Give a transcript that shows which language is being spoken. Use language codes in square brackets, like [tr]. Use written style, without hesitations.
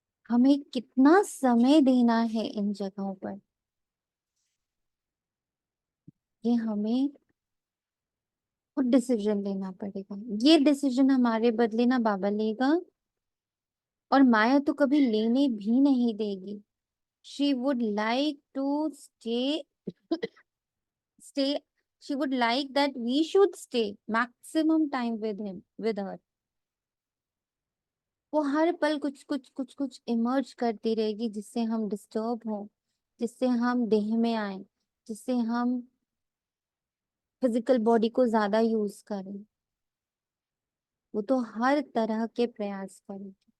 [hi] हमें कितना समय देना है इन जगहों पर, ये हमें खुद डिसीजन लेना पड़ेगा। ये डिसीजन हमारे बदले ना बाबा लेगा, और माया तो कभी लेने भी नहीं देगी। [en] She would like to stay she would like that we should stay maximum time with him, with her. [hi] वो हर पल कुछ कुछ कुछ कुछ इमर्ज करती रहेगी, जिससे हम डिस्टर्ब हो, जिससे हम देह में आए, जिससे हम फिजिकल बॉडी को ज्यादा यूज करें। वो तो हर तरह के प्रयास करेगी।